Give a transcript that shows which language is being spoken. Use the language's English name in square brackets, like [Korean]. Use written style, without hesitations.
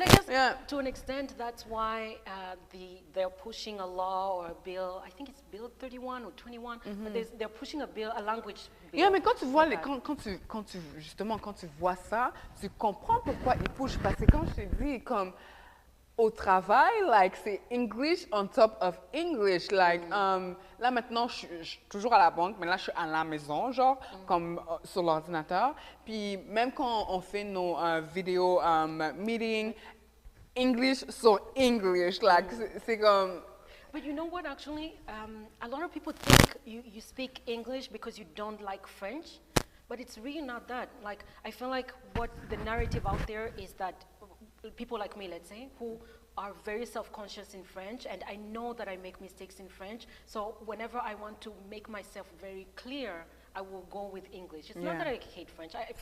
[English] And I guess to an extent, that's why they're pushing a law or a bill. I think it's Bill 31 or 21. But they're pushing a language bill. [French] Yeah, mais quand tu vois justement quand tu vois ça, tu comprends pourquoi ils pushent. Parce que quand je te dis comme au travail, like c'est [English] English on top of English. [French] Like là maintenant, je suis toujours à la banque, mais là je suis à la maison, genre comme sur l'ordinateur. Puis même quand on fait nos vidéos meeting, English sur English, like c'est comme. [English] But you know what, actually, a lot of people think you speak English because you don't like French, but it's really not that. Like, I feel like what the narrative out there is that people like me, let's say, who are very self-conscious in French, and I know that I make mistakes in French, so whenever I want to make myself very clear, I will go with English. It's not that I hate French.